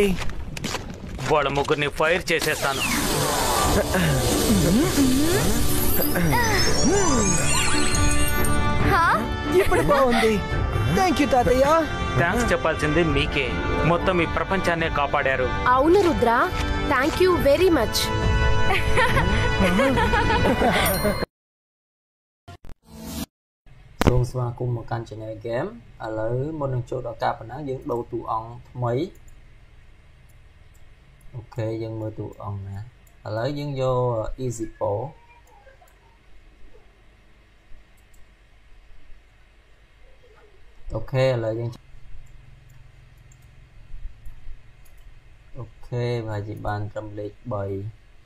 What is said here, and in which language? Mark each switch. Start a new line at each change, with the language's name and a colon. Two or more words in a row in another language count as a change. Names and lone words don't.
Telugu: వాళ్ళ ముగ్గురిని ఫైర్ చేసేస్తాను. ఇప్పుడు బాగుంది.
English: thank you తాతయ్య.
Telugu: థ్యాంక్స్ చెప్పాల్సింది మీకే. మొత్తం ఈ ప్రపంచాన్నే కాపాడారు. అవును రుద్ర,
English: thank you very much.
Khmer: សូមស្វាគមន៍មកកាន់ Channel Game ឥឡូវមុននឹងចូលដល់ការប៉ុណ្ណាយើងដូរតួអង្គថ្មី អូខេយើងមើលតួអង្គណាឥឡូវយើងយក Easy Pro អូខេឥឡូវយើងខេប្រហែលជាបានត្រឹមលេខ3